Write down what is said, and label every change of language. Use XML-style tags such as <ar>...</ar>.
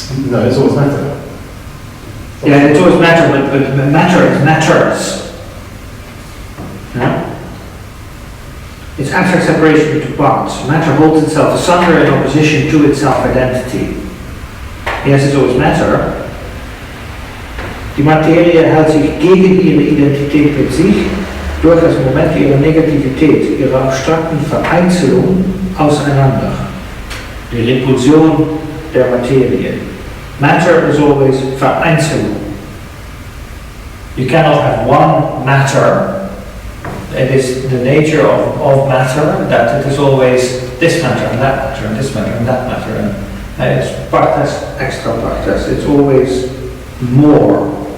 <en>No, it's always matter. Yeah, it's always matter, but matter is matters. Yeah? It's abstract separation into parts. Matter holds itself asunder in opposition to its self-identity. Yes, it's always matter.</en> <de>Die Materie hält sich gegen ihre Identität mit sich durch das Moment ihrer Negativität, ihrer abstrakten Vereinzelung auseinander. Die Repulsion der Materie.</de> <en>Matter is always Vereinzelung. You cannot have one matter. It is the nature of matter that it is always this matter and that matter and this matter and that matter. And it's partes, extra partes. It's always more.</en>